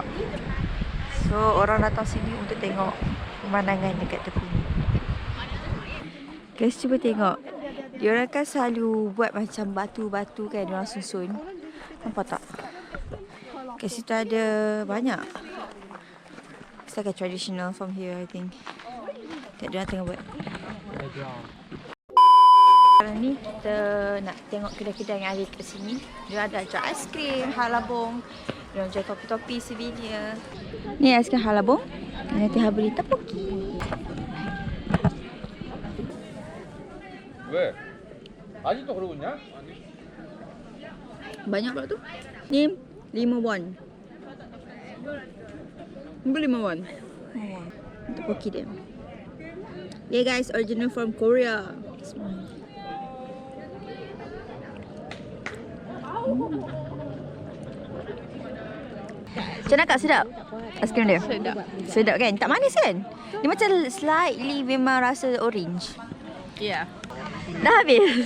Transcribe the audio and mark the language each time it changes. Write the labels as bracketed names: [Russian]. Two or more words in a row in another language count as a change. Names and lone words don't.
[Malay] So orang datang sini untuk tengok pemandangan dekat tepi ni. Guys, cuba tengok. Diorang kan selalu buat macam batu-batu kan, diorang susun. Nampak tak? Kat situ ada banyak. [English] It's like a traditional from here, I think. [Malay] Tak diorang tengah buat. Sekarang ni kita nak tengok kedai-kedai yang ada kat sini. Dia ada jual aiskrim, halabong. Dia jual topi-topi souvenir. Ni aiskrim halabong. Nanti ha beli tapoki. [Korean] 왜? 아직도 그러고 있냐? 아니. [Malay] Banyak pula tu. Ni 5 won. Beli 5 won. Untuk poki dia. [English] Yeah guys, original from Korea. [Malay] Macam mana kak, sedap? Aiskrim dia? Sedap kan? Tak manis kan? Dia macam slightly memang rasa orange. Ya. Dah habis.